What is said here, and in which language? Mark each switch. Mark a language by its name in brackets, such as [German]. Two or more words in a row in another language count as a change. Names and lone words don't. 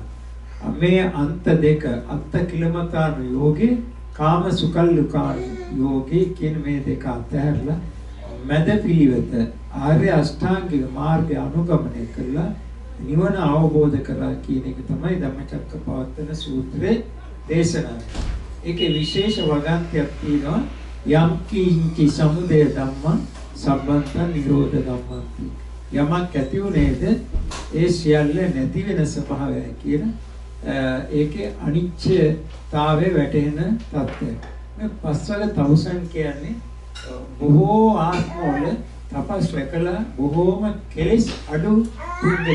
[Sinhala] මේ අන්ත දෙක [Pali] අත්ත කිලමතාන යෝගේ කාම සුකල්ලුකා යෝගේ [Sinhala] කියන මේ දෙක අතහැරලා මැද පිළිවෙත ආර්ය අෂ්ටාංගික මාර්ගය අනුගමනය කළා නිවන අවබෝධ කරලා කියන එක තමයි ධම්මචක්කප්පවත්තන සූත්‍රයේ දේශනාව. ඒකේ විශේෂ වගන්තියක් තියෙනවා. [Pali] යම් කිංචි සමුදය ධම්මං සම්බන්ත නිරෝධ ධම්මං. [Sinhala] යමක් ඇති උනේද ඒ සියල්ල නැති වෙන ස්වභාවයයි කියන ඒකේ අනිත්‍යතාවය වැටෙන තත්ත්වය. මේ පස්වල තවුසන් කියන්නේ බොහෝ ආත්මවල තපස් රැකලා බොහෝම කෙලෙස් අඩු පුද්ගලෙක්.